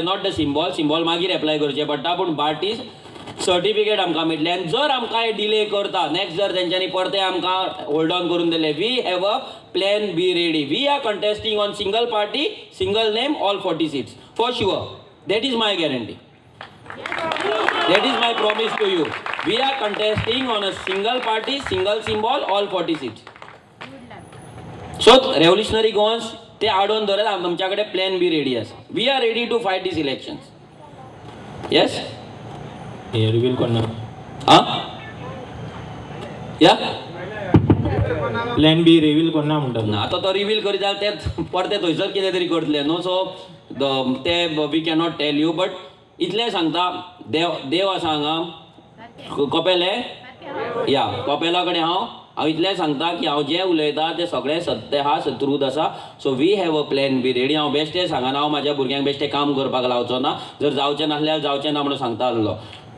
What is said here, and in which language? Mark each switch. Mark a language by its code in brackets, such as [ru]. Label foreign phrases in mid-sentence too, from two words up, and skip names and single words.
[en] not the symbol [kok] मागीर एप्लाय करचें पडटा, पूण पार्टी सर्टिफिकेट आमकां मेळटलें. आनी जर आमकां हे डिले करता, नेक्स्ट जर तेंच्यांनी परते आमकां [en] hold on [kok] करून दिले, [en] we have a plan B ready. We are contesting on single party, single name, all 40 seats for sure. That is my guarantee. That is my promise to you. We are contesting on a single party, single symbol, all 40 seats. So, revolutionary goons, [kok] ते आडोवन दवरत आमच्याकडे [en] plan B ready [kok] आसा. [en] We are ready to fight this elections. येस, [kok] हे रिवील करना. हां, या प्लॅन बी रिवील करना म्हणटात ना. आतां तो रिवील करीत जाल्यार ते परते थंयसर कितें तरी करतले न्हू. [en] सो ते we cannot tell you. [kok] बट इतलें सांगता, देव आसा हांगा कपेले. या कपेला कडेन हांव इतलें सांगता की हांव जें उलयतां तें सगळें सत्य आहा, ट्रूथ आसा. [en] So we have a plan B ready. [kok] हांव बेश्टें सांगना, हांव म्हाज्या भुरग्यांक बेश्टें काम करपाक लावचो ना. जर जावचें नासल्यार जावचें ना म्हणून सांगता आसलो.